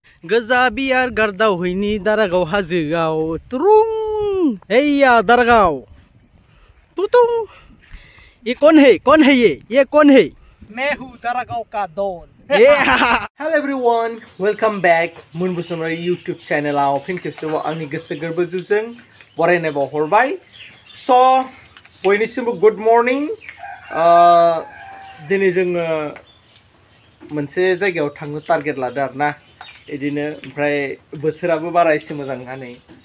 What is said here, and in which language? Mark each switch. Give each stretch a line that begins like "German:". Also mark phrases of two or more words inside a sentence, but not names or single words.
Bodo: गोजा बियार गारदाव हैनि दारागाव हाजोआव तुरुं हैया दारागाव तुतुं
Hindi: ये कौन है ये कौन है मैं हूँ दारागाव का डॉन
English: hello everyone welcome back
Bodo: मुन बसुमतारी यूट्यूब चैनलाव फिन खेबसेबाव आंनि गोसो गोरबोजों बरायनाय बावहरबाय स' बयनिसिमबो
English: good morning
Bodo: दिनै जोङो मोनसे जायगायाव थांनो टारगेट लादों आरोना इदिनो ओमफ्राय बोथोराबो बारा एसे मोजां नङा नै